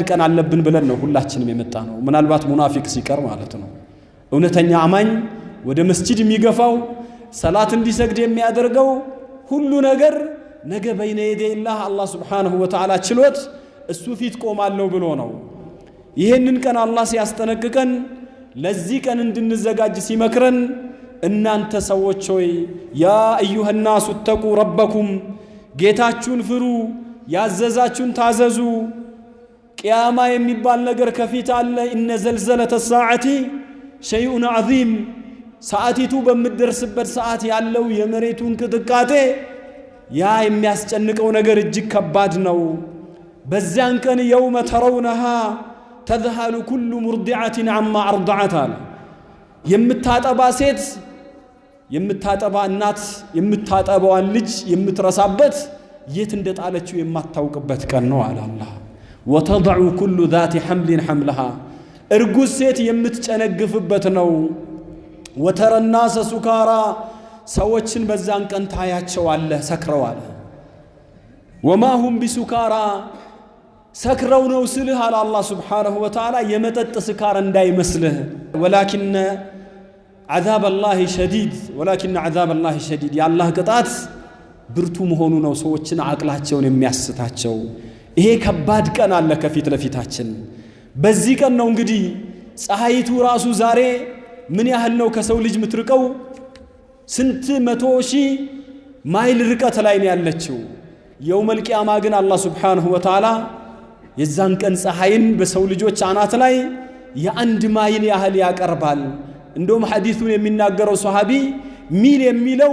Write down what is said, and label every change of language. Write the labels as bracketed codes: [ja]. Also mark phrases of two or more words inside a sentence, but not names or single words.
[am] ቀን አለብን ብለን ነው ሁላችንም የመጣነው። ምናልባት ሙናፊቅ ሲቀር ማለት ነው። እውነተኛ አማኝ ወደ መስጂድ የሚገፋው ሰላት እንዲሰግድ የሚያደርገው ሁሉ ነገር ነገ በይነ የደይላህ አላህ [ar] سبحانه وتعالى [am] ችሎት እሱ ፊት ቆማለሁ ብሎ ነው። ይሄንን ቀን አላህ ሲያስጠነቅቀን ለዚህ ቀን እንድንዘጋጅ ሲመክረን እናንተ ሰዎች ሆይ [ar] يا أيها الناس اتقوا ربكم [am] ጌታችሁን ፍሩ፣ ያዘዛችሁን ታዘዙ። ቂያማ የሚባል ነገር ከፊት አለ። [ar] إن زلزلة الساعة شيء عظيم [am] ሰዓቲቱ በምትደርስበት ሰዓት ያለው የመሬቱ እንቅጥቃጤ ያ የሚያስጨንቀው ነገር እጅግ ከባድ ነው። በዚያን ቀን [ar] يوم ترونها تذهل كل مرضعة عما أرضعت [am] አለ። የምታጠባ ሴት የምታጠባ እናት የምታጠባዋን ልጅ የምትረሳበት የት እንደጣለችው የማታውቅበት ቀን ነው አለ አላህ። [ar] وتضع كل ذات حمل حملها [am] እርጉዝ ሴት የምትጨነግፍበት ነው። [ar] وترى الناس سكارى [am] ሰዎችን በዛን ቀን ታያቸዋለህ ሰክረዋል። [ar] وما هم بسكارى [am] ሰክረው ነው ስልህ አለ አላህ [ar] سبحانه وتعالى [am] የመጠጥ ስካር እንዳይመስልህ። [ar] ولكن عذاب الله [am] شديد የአላህ ቅጣት ብርቱ መሆኑ ነው ሰዎችን አቅላቸውን የሚያስታቸው። ይሄ ከባድ ቀን አለ ከፊት ለፊታችን። በዚህ ቀን ነው እንግዲህ ፀሐይቱ ራሱ ዛሬ ምን ያህል ነው ከሰው ልጅ ምትርቀው? ስንት መቶ ሺህ ማይል ርቀት ላይ ነው ያለችው። [ar] يوم القيامة [am] ግን አላህ [ar] سبحانه وتعالى [am] የዛን ቀን ፀሐይን በሰው ልጆች አናት ላይ የአንድ ማይል ያህል ያቀርባል። እንደውም ሐዲሱን የሚናገረው ሱሐቢ ሚል የሚለው